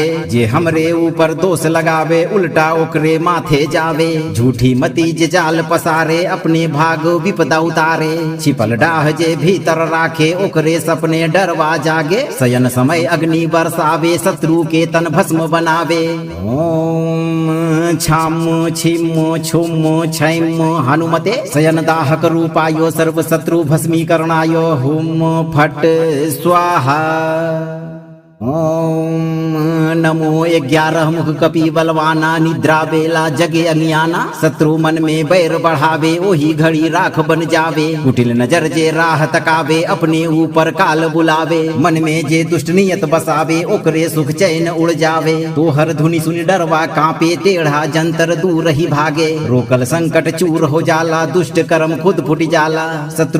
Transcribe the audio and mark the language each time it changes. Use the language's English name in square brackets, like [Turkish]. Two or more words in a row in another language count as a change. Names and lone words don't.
[Bhojpuri] जे हमरे ऊपर दोष लगावे उल्टा ओकरे माथे जावे। झूठी मती जे जाल पसारे अपने भाग विपदा उतारे। छिपल डाह जे भीतर राखे ओकरे सपने डरवा जागे। शयन समय अग्नि बरसावे शत्रु के तन भस्म बनावे। [Sanskrit] ओम छाम छिम छुम छैम हनुमते शयन दाहक रूपायो सर्व शत्रु भस्मीकरणायो। हुम फट स्वाहा। ओम नमो [Bhojpuri] 11 मुख कपि बलवाना निद्रा बेला जगे अज्ञाना शत्रु मन में बैर बढ़ावे ओही घड़ी राख बन जावे कुटिल नजर जे राह तकावे अपने ऊपर काल बुलावे मन में जे दुष्ट नियत बसावे ओकरे सुख चैन उड़ जावे तोहर धुनी सुनी डरवा कांपे टेढ़ा जंतर दूर ही भागे रोकल संकट चूर हो जाला दुष्ट कर्म खुद फुट जाला शत्रु